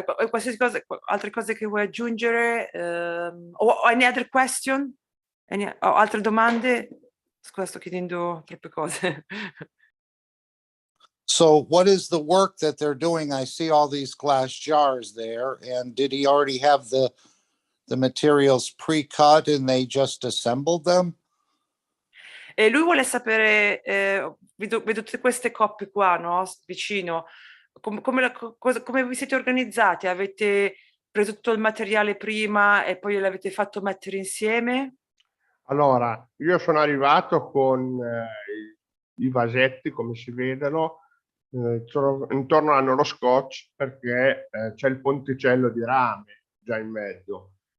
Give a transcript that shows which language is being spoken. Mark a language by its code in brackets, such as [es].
[it] Qualsiasi cosa, altre cose che vuoi aggiungere? O [en] any other question? [it] Altre domande? Scusa, sto chiedendo troppe cose. [en] So what is the work that they're doing? I see all these glass jars there, and did he already have the materials pre-cut and they just assembled them? [it] E lui vuole sapere, vedo tutte queste coppe qua, no? Vicino, come vi siete organizzati? Avete preso tutto il materiale prima e poi l'avete fatto mettere insieme? Allora, io sono arrivato con i vasetti, come si vedono, intorno hanno lo scotch perché c'è il ponticello di rame già in mezzo.